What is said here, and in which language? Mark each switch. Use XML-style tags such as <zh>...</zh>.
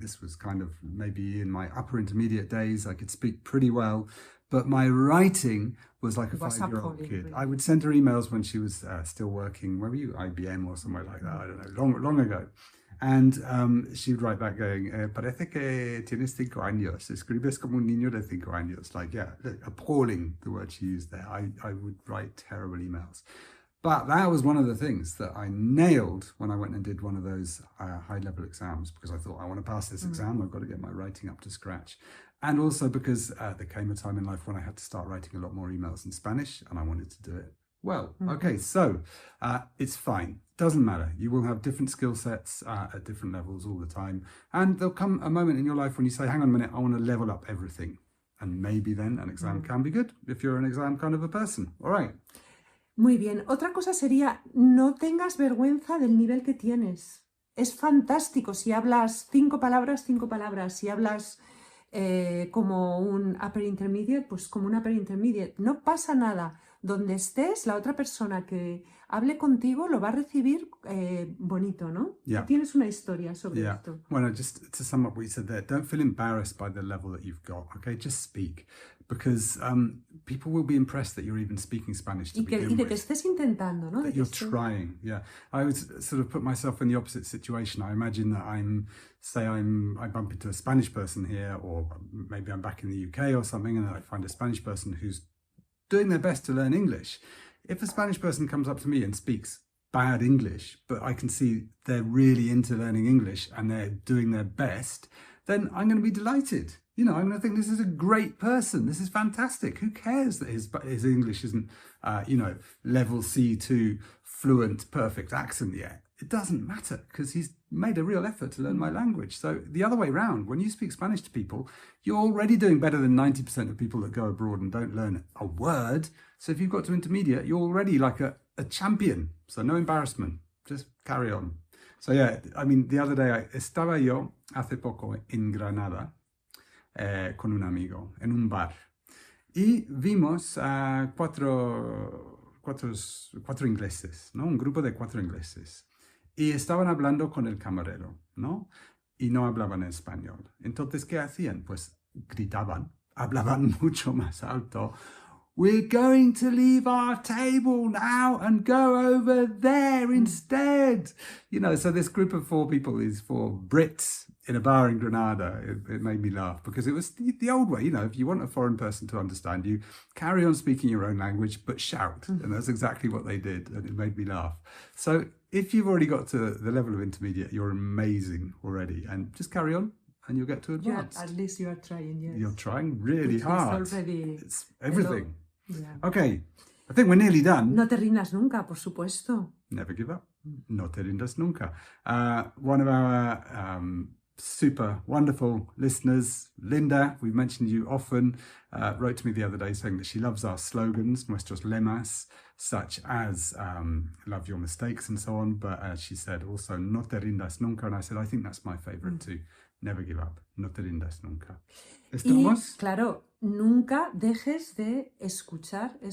<en>This was kind of maybe in my upper intermediate days. I could speak pretty well, but my writing was like a 5-year-old kid. Really. I would send her emails when she was still working, where were you, IBM or somewhere like that, I don't know, long ago. And she'd write back going,</en> <es>parece que tienes 5 años, escribes como un niño de 5 años.</es> <en>Like, yeah, appalling, the word she used there. I would write terrible emails. But that was one of the things that I nailed when I went and did one of those high-level exams, because I thought, I want to pass this exam, I've got to get my writing up to scratch. And also because there came a time in life when I had to start writing a lot more emails in Spanish, and I wanted to do it well. Okay, so it's fine. Doesn't matter. You will have different skill sets at different levels all the time. And there'll come a moment in your life when you say, hang on a minute, I want to level up everything. And maybe then an exam can be good if you're an exam kind of a person. All right.</en> <es>Muy bien. Otra cosa sería, no tengas vergüenza del nivel que tienes. Es fantástico si hablas 5 palabras, 5 palabras. Si hablas como un</es> <en>upper intermediate,</en> <es>pues como un upper intermediate. No pasa nada. Donde estés, la otra persona que hable contigo lo va a recibir bonito, ¿no? Yeah. Tienes una historia sobre esto. Bueno,</es> <en>just to sum up what you said there, don't feel embarrassed by the level that you've got, okay? Just speak. Because people will be impressed that you're even speaking Spanish to begin</en> <es>Y de</es> <en>with.</en> <es>que estés intentando, ¿no?</es> <en>That you're trying, yeah. I would sort of put myself in the opposite situation. I imagine that I bump into a Spanish person here, or maybe I'm back in the UK or something, and I find a Spanish person who's doing their best to learn English. If a Spanish person comes up to me and speaks bad English, but I can see they're really into learning English and they're doing their best, then I'm going to be delighted. You know, I'm going to think this is a great person. This is fantastic. Who cares that his English isn't, level C2 fluent, perfect accent yet? It doesn't matter because he's made a real effort to learn my language. So the other way around, when you speak Spanish to people, you're already doing better than 90% of people that go abroad and don't learn a word. So if you've got to intermediate, you're already like a champion. So no embarrassment. Just carry on. So yeah, I mean, the other day,</en> <es>estaba yo hace poco en Granada con un amigo en un bar y vimos a cuatro ingleses, ¿no? Un grupo de 4 ingleses. Y estaban hablando con el camarero, ¿no? Y no hablaban español. Entonces, ¿qué hacían? Pues gritaban, hablaban mucho más alto.</es> <en>We're going to leave our table now and go over there instead. You know, so this group of 4 people is 4 Brits in a bar in Granada. It made me laugh because it was the old way. You know, if you want a foreign person to understand you, carry on speaking your own language, but shout. And that's exactly what they did. And it made me laugh. So if you've already got to the level of intermediate, you're amazing already. And just carry on. And you'll get to advanced. At least you are trying, yes. You're trying really hard. It's everything. Yeah. Okay, I think we're nearly done.</en> <es>No te rindas nunca, por supuesto.</es> <en>Never give up.</en> <es>No te rindas nunca.</es> <en>One of our super wonderful listeners, Linda, we've mentioned you often, wrote to me the other day saying that she loves our slogans,</en> <es>nuestros lemas,</es> <en>such as love your mistakes and so on. But she said also,</en> <es>no te rindas nunca.</es> <en>And I said, I think that's my favorite too. Never give up.</en> <es>No te rindas nunca. ¿Estamos? Y, claro, nunca dejes de escuchar.</es>